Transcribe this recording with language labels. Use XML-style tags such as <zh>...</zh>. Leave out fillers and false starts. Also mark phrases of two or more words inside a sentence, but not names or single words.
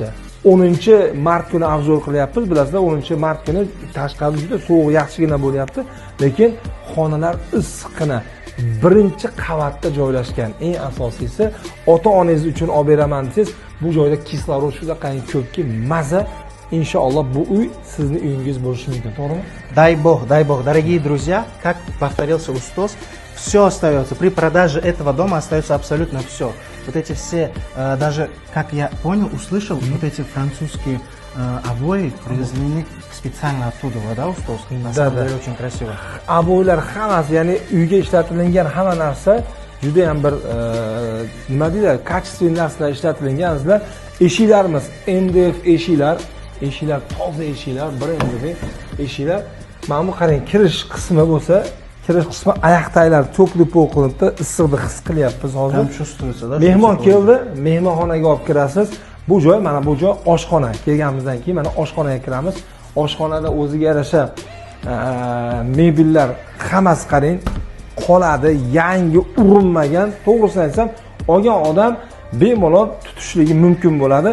<uz>10-mart kuni obzor qilyapmiz. Bilasizlar, 10-mart kuni tashqarida juda sovuq, yaxshigina bo'lyapti, lekin xonalar issiqqina. Birinchi qavatda joylashgan. Eng asosiysi, ota-onangiz uchun olib beraman desangiz, bu joyda kislorod juda qanday ko'pki, maza. Иншаллах, bu uy sizning uyingiz bo'lishi mumkin, to'g'rimi?</uz> <ru>Дай бог, дорогие друзья, как повторился Устос, все остается. При продаже этого дома остается абсолютно все. Вот эти все, даже, как я понял, услышал, вот эти французские обои привезли специально оттуда, да, Устос? На самом деле очень красиво.</ru> <uz>Обойлар hammasi, ya'ni uyga ishlatilgan hamma narsa juda ham bir nima deydi, качественный narsalar ishlatilgan. Sizlar eshiklarimiz MDF eshiklar toza eshiklar, brendli eshiklar. Mana bu qarang, kirish qismi bo'lsa, kirish qismi oyoq taglar to'kli-po'q qilinibdi, issiqni his qilyapmiz hozir.</uz> <ru>Tam чувствуется, да?</ru> <uz>Mehmon keldi, mehmonxonaga olib kirasiz. Bu joy, mana bu joy oshxona. Kelganimizdan keyin mana oshxonaga kiramiz. Oshxonada o'ziga yarasha mebellar hammasi qarang, qoladi, yangi urinmagan. To'g'risini aytsam, olgan odam bemalol tutishligi mumkin bo'ladi.</uz>